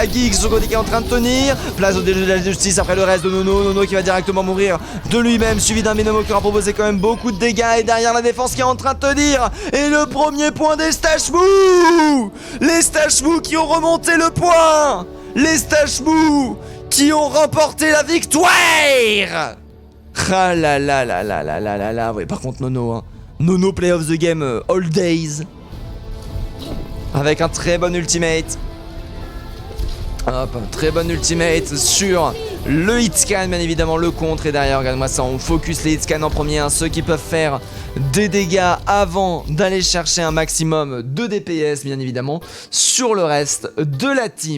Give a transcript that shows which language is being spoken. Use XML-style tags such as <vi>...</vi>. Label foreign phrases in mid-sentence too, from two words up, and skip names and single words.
<fr>Giggs son côté qui est en train de tenir, place au déjeu de la justice après le reste de Nono qui va directement mourir de lui-même, suivi d'un Benamo qui aura proposé quand même beaucoup de dégâts, et derrière la défense qui est en train de tenir, et le premier point des Stachmou. Les Stachmou qui ont remonté le point, les Stachmou qui ont remporté la victoire. Ah là là là là là là là là. Ouais, par contre Nono hein.</fr> <en>Nono play of the game all days.</en> <fr>Avec un très bon ultimate. Hop, un très bon ultimate sur le hitscan, bien évidemment le contre. Et derrière, regarde-moi ça, on focus les hitscan en premier, hein, ceux qui peuvent faire des dégâts avant d'aller chercher un maximum de DPS, bien évidemment, sur le reste de la team.</fr>